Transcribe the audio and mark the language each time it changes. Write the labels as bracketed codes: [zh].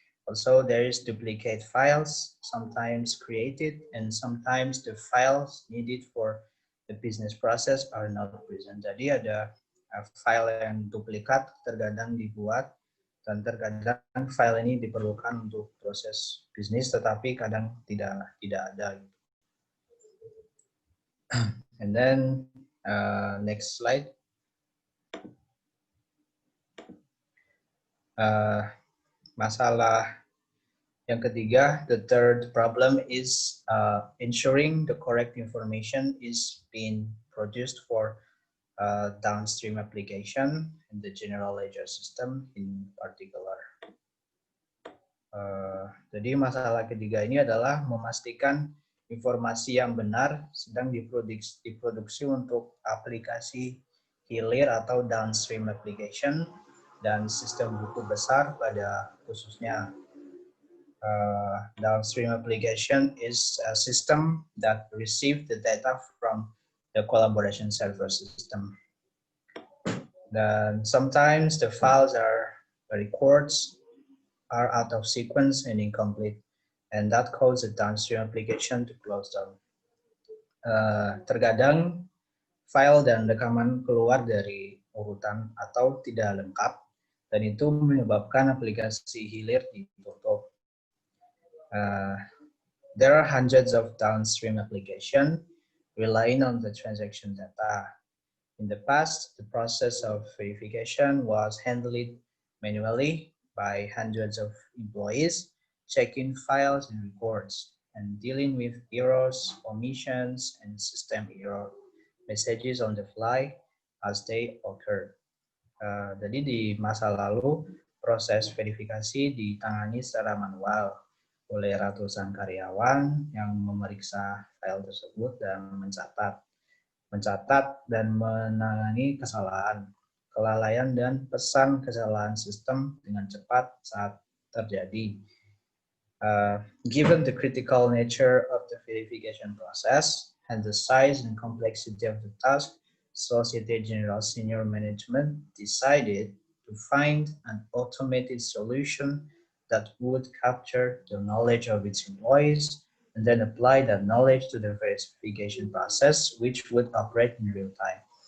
[en] Also, there is duplicate files, sometimes created, and sometimes the files needed for the business process are not present. [id] Jadi ada file yang duplikat terkadang dibuat, dan terkadang file ini diperlukan untuk proses bisnis, tetapi kadang tidak ada. [en] And then next slide. [id] Masalah yang ketiga, [en] the third problem is ensuring the correct information is being produced for downstream application in the general ledger system in particular. [id] Jadi masalah ketiga ini adalah memastikan informasi yang benar sedang diproduksi untuk aplikasi hilir atau downstream application dan sistem buku besar pada khususnya. [en] Downstream application is a system that receive the data from the collaboration server system. Then sometimes the files the records are out of sequence and incomplete, and that causes the downstream application to close down. [id] Terkadang file dan rekaman keluar dari urutan atau tidak lengkap, dan itu menyebabkan aplikasi hilir ditutup. [en] There are hundreds of downstream applications relying on the transaction data. In the past, the process of verification was handled manually by hundreds of employees, checking files and records, and dealing with errors, omissions, and system error messages on the fly as they occur. [id] Jadi di masa lalu, proses verifikasi ditangani secara manual oleh ratusan karyawan yang memeriksa file tersebut dan mencatat dan menangani kesalahan, kelalaian, dan pesan kesalahan sistem dengan cepat saat terjadi. [en] Given the critical nature of the verification process and the size and complexity of the task, Societe Generale senior management decided to find an automated solution that would capture the knowledge of its employees and then apply that knowledge to the verification process, which would operate in real time.